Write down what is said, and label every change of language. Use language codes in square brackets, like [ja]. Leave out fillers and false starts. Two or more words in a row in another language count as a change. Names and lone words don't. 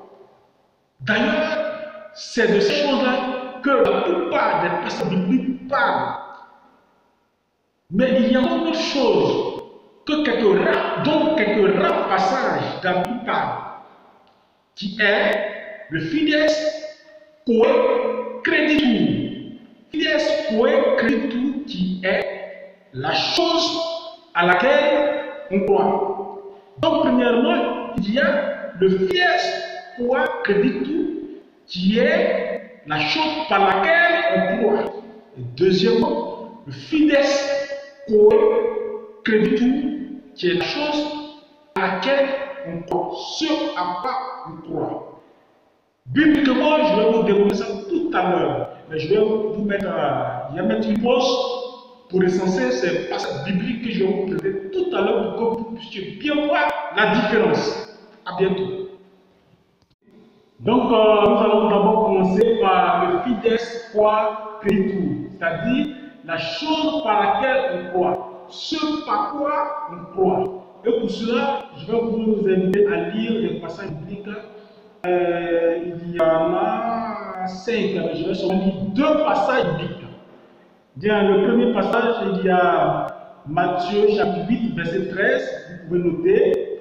[fr] D'ailleurs, c'est de ces choses-là que la plupart des passages bibliques parlent. Mais il y a autre chose que quelques rares passages dans la Bible parlent, qui est le [la] fides qua creditur. Fides qua creditur, [fr] qui est la chose à laquelle on croit. Donc, premièrement, il y a le [la] fides qua creditur, [fr] qui est la chose par laquelle on croit. Et deuxièmement, le [la] fides qua creditur, [fr] qui est la chose à laquelle on croit, ce à quoi on croit. Bibliquement, je vais vous dérouler ça tout à l'heure, mais je vais vous mettre une pause pour recenser ces passages bibliques que je vais vous présenter tout à l'heure pour que vous puissiez bien voir la différence. À bientôt. Donc, nous allons d'abord commencer par le [la] fides qua creditur, [fr] c'est-à-dire la chose par laquelle on croit, ce par quoi on croit. Et pour cela, je vais vous inviter à lire les passages bibliques. Il y en a 5, mais je vais seulement lire 2 passages bibliques. Bien, le premier passage, il y a Matthieu chapitre 8, verset 13, vous pouvez noter.